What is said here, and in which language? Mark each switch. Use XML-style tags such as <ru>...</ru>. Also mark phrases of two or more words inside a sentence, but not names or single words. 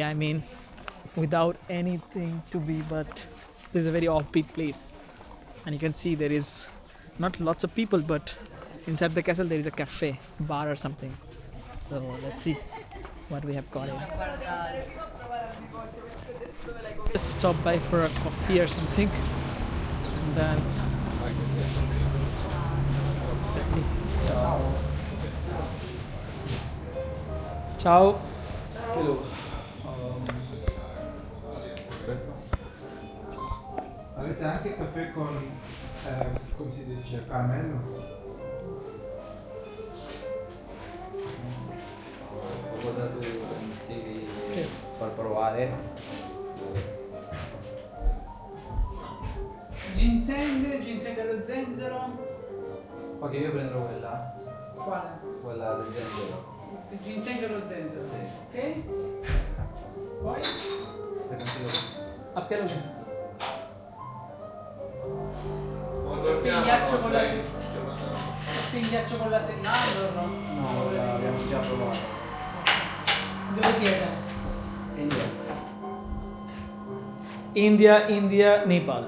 <en>I mean, without anything to be, but this is a very offbeat place, and you can see there is not lots of people, but inside the castle there is a cafe, bar or something. So let's see what we have got in. Just stop by for a coffee or something, and then let's see.</en> <it>Ciao. Avete anche caffè con, come si dice, caramello? Ho guardato i consigli per provare. Ginseng allo zenzero. Ok, io prendo quella, Quale? quella del zenzero. Il ginseng allo zenzero. Sì. Ok? Poi? Per consiglio.</it> <hi>आप क्या लोगे?</hi> <it>Caffè in ghiaccio con latte. Caffè in ghiaccio con latte di mandorlo. No, l'abbiamo già provato. Dove siete? India. India, Nepal.</it>